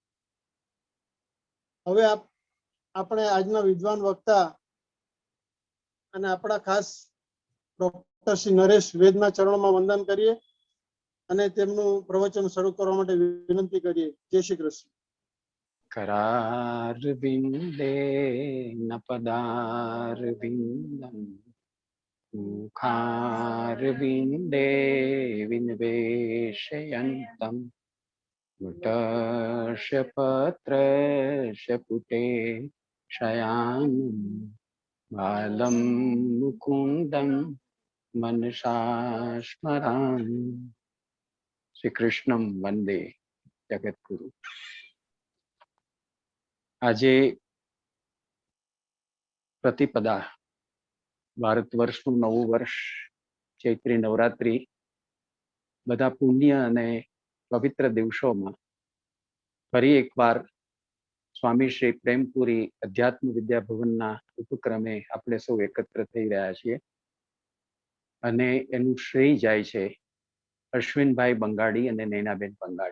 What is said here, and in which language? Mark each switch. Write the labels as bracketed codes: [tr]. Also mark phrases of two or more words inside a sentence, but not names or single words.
[gu] હવે આપણે આજના વિદ્વાન વક્તા અને આપણા ખાસ ડોક્ટર શ્રી નરેશ વેદના ચરણોમાં વંદન કરીએ અને તેમનું પ્રવચન શરૂ કરવા માટે વિનંતી કરીએ। જય શ્રી કૃષ્ણ। [sa] करारविन्दे न पदारविन्दं मुखारविन्दे विनिवेशयन्तं मुटस्य पत्रस्य पुटे शयानं बालं मुकुन्दं मनसा स्मरामि। श्रीकृष्णं वन्दे जगद्गुरु। [gu] આજે પ્રતિપદા ભારત વર્ષનું નવું વર્ષ ચૈત્રી નવરાત્રી બધા પુણ્ય અને પવિત્ર દિવસોમાં ફરી એકવાર સ્વામી શ્રી પ્રેમપુરી અધ્યાત્મ વિદ્યા ભવનના ઉપક્રમે આપણે સૌ એકત્ર થઈ રહ્યા છીએ અને એનું શ્રેય જાય છે અશ્વિનભાઈ બંગાડી અને નૈનાબેન બંગાડી।